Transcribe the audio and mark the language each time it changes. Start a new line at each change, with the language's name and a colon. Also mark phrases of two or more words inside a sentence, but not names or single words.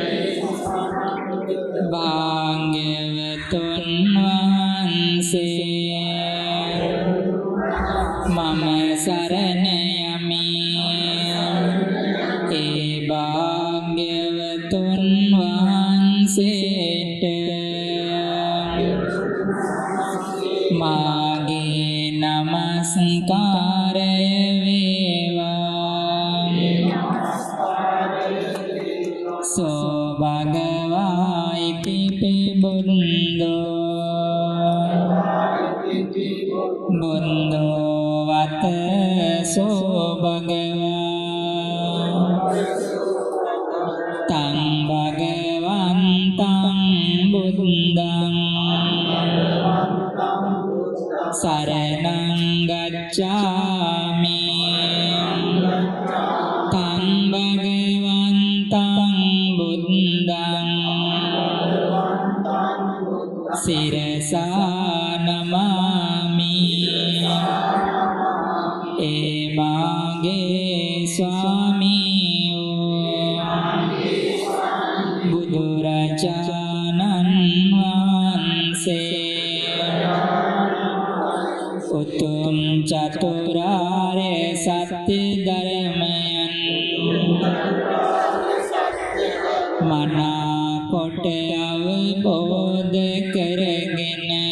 Sinhala: භාග්‍යවතුන් වහන්සේ මම සරණ යමි ඒ භාග්‍යවතුන් වහන්සේට මාගේ නමස්කාරය නමස්කාරය
Pali: වේවා සෝ භගවා ඉතිපි බුද්ධෝ වත සෝ භගවා තං භගවන්තං බුද්ධං සරණං ගච්ඡාමි තං භගවන්තං බුද්ධං සිරසා නමාමි
Sinhala: ඒ මාගේ ස්වාමීෝ බුදුරජාණන් වහන්සේ උතුම් චතුරාර්ය සත්‍ය ධර්මයන් මනා කොට අවබෝධ කරගෙන